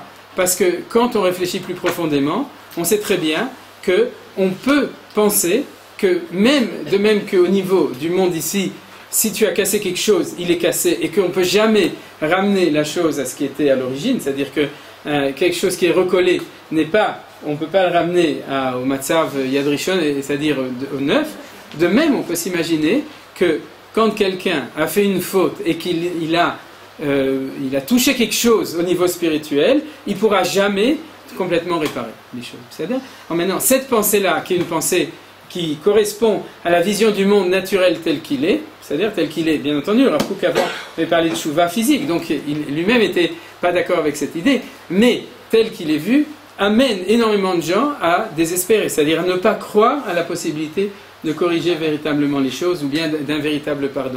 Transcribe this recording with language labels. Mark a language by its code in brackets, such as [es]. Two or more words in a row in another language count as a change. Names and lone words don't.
[fr] Parce que quand on réfléchit plus profondément, on sait très bien qu'on peut penser que de même qu'au niveau du monde ici, si tu as cassé quelque chose, il est cassé, et qu'on ne peut jamais ramener la chose à ce qui était à l'origine, c'est-à-dire que quelque chose qui est recollé on ne peut pas le ramener au [he] מצב יד ראשון, [fr] c'est-à-dire au neuf. De même, on peut s'imaginer que quand quelqu'un a fait une faute et qu'il a touché quelque chose au niveau spirituel, il ne pourra jamais complètement réparer les choses. C'est-à-dire, maintenant, cette pensée-là, qui est une pensée qui correspond à la vision du monde naturel tel qu'il est, c'est-à-dire tel qu'il est, bien entendu, le Rav Kook avant avait parlé de tchouva physique, donc il lui-même n'était pas d'accord avec cette idée, mais tel qu'il est vu, amène énormément de gens à désespérer, c'est-à-dire à ne pas croire à la possibilité de corriger véritablement les choses ou bien d'un véritable pardon.